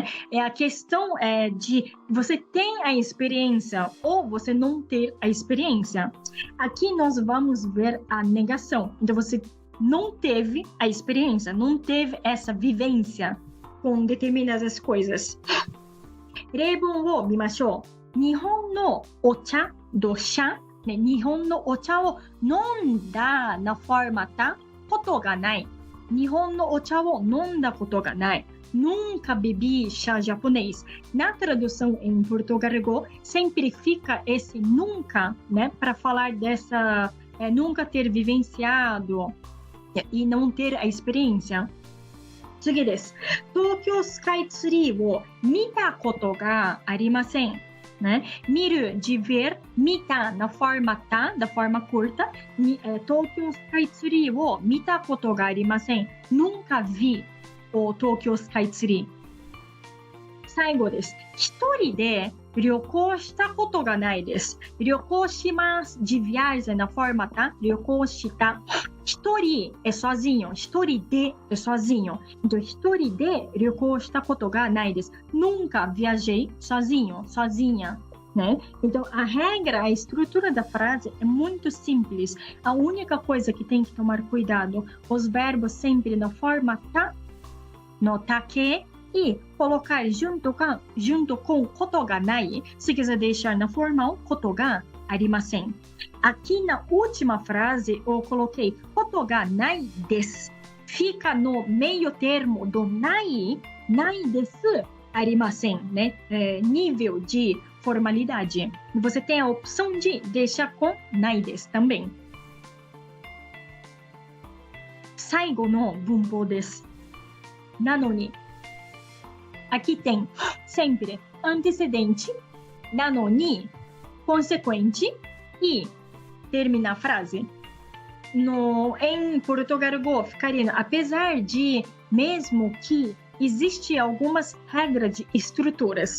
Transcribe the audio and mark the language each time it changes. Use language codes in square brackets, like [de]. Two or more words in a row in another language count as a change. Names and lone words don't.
[pt] A questão de você tem a experiência ou você não ter a experiência. Aqui nós vamos ver a negação. Então você não teve a experiência, não teve essa vivência com determinadas coisas. [ja] 例文を見ましょう。日本のお茶, [pt] dosha, né? [ja] 日本のお茶を飲んだ [pt] na forma ta, [ja] ことがない. 日本のお茶を飲んだことがない. [pt] Nunca bebi chá japonês. Na tradução em português, sempre fica esse nunca, né? Para falar dessa nunca ter vivenciado e não ter a experiência. [ja] 次です。東京スカイツリーを見たことがありません。né? [pt] Miru, de ver, mita, na forma ta, da forma curta. [ja] 東京スカイツリーを見たことがありません. [pt] Nunca vi o Tokyo Skytree. [ja] 最後です。一人で旅行したことがないです。旅行します。 [pt] de viagem na forma ta, [ja] 旅行した。 [pt] 一人 é sozinho, 一人で é sozinho. Então, [ja] 一人で旅行したことがないです。 [pt] Nunca viajei sozinho, sozinha. Né? Então, a regra, a estrutura da frase é muito simples. A única coisa que tem que tomar cuidado, os verbos sempre na forma ta, no take, e colocar junto com [ja] ことがない. [pt] Se quiser deixar na formal, [ja] ことがありません. [pt] Aqui na última frase eu coloquei [ja] ことがないです. [pt] Fica no meio termo do [ja] ないですありません, [pt] né? Nível de formalidade. Você tem a opção de deixar com [ja] ないです [pt] também. [ja] 最後の文法です。 [pt] なのに aqui tem sempre antecedente, なのに consequente e termina a frase. Em português ficaria, apesar de, mesmo que existe algumas regras de estruturas.